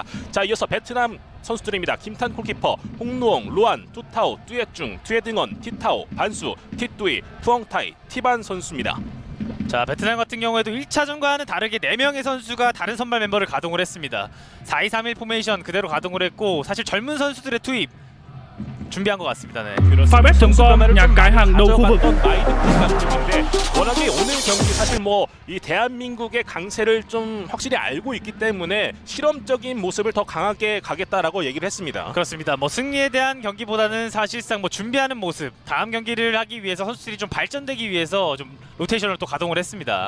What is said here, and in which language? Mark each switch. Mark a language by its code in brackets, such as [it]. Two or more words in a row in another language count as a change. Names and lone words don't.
[ko] 자, 이어서 베트남 선수들입니다. 김탄 골키퍼, 홍누엉, 로안, 투타오, 뚜엣중, 튜에등언, 티타오, 반수, 티뚜이, 푸엉타이, 티반 선수입니다. 자, 베트남 같은 경우에도 1차전과는 다르게 4명의 선수가 다른 선발 멤버를 가동을 했습니다. 4-2-3-1 포메이션 그대로 가동을 했고 사실 젊은 선수들의 투입 준비한 것 같습니다. 네. [vi] Favbet.com, nhà cái hàng đầu khu vực. [ko] 워낙에 오늘 경기 사실 뭐 이 대한민국의 강세를 좀 확실히 알고 있기 때문에 실험적인 모습을 더 강하게 가겠다라고 얘기를 했습니다. 그렇습니다. 뭐 승리에 대한 경기보다는 사실상 뭐 준비하는 모습, 다음 경기를 하기 위해서 선수들이 좀 발전되기 위해서 좀 로테이션을 또 가동을 했습니다.